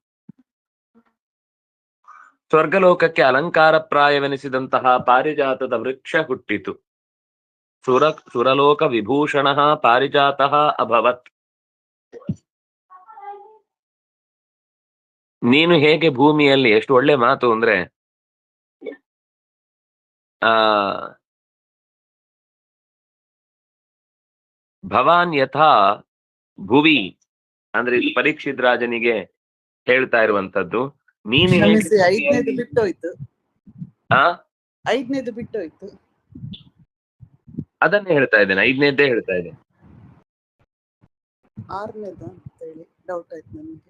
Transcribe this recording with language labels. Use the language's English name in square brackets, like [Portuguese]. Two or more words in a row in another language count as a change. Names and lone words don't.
[Kannada] ಸ್ವರ್ಗಲೋಕಕ್ಕೆ ಅಲಂಕಾರ ಪ್ರಾಯವೆನಿಸಿದಂತಹ ಪಾರಿಜಾತದ ವೃಕ್ಷ ಹುಟ್ಟಿತು. [Sanskrit] ಸುರಲೋಕ ವಿಭೂಷಣ ಪಾರಿಜಾತಃ ಅಭವತ್. [Kannada] ನೀನು ಹೇಗೆ ಭೂಮಿಯಲ್ಲಿ, ಎಷ್ಟು ಒಳ್ಳೆ ಮಾತು ಅಂದ್ರೆ, [Sanskrit] ಭವಾನ್ ಯಥಾ ಭುವಿ [Kannada] ಅಂದ್ರೆ ಪರೀಕ್ಷಿತ್ ರಾಜನಿಗೆ ಹೇಳ್ತಾ ಇರುವಂತದ್ದು. ನೀನು ಐದನೇದು ಬಿಟ್ಟೋಯ್ತು, ಅದನ್ನೇ ಹೇಳ್ತಾ ಇದ್ದೇನೆ, 5ನೇದ್ದೇ ಹೇಳ್ತಾ ಇದ್ದೇನೆ. 6ನೇದು ಅಂತ ಹೇಳಿ ಡೌಟ್ ಆಯ್ತು ನನಗೆ.